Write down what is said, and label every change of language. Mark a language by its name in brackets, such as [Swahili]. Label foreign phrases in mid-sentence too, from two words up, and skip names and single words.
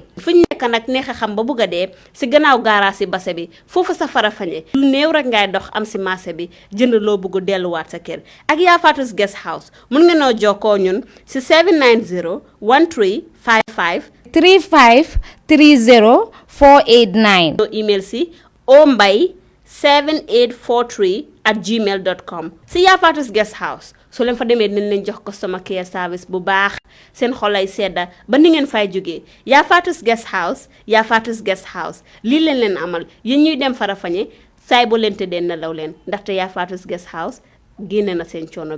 [Wolof] fu ñu nekk nag neex a xam ba bëgg a dee si gannaaw gaaraas si base bi foofu sa Farafenni lu néew rek ngay dox am si marché bi jënd loo bëgg delluwaat sa kër ak Yaa Faatu's Guest House mun nga noo jokkoo ñun si 790 1355 35 30 489 email si ombay7843@gmail.com si Yaa Faatu's Guest House soo leen fa demee dinañ leen jox [English] customer care service [Wolof] bu baax seen xolay sedda ba ni ngeen fay jógee Yaa Faatu's Guest House Yaa Faatu's Guest House lii leen amal yéen ñuy dem Farafenni saay boo leen tëddee nelaw leen ndaxte Yaa Faatu's Guest House génne na seen coono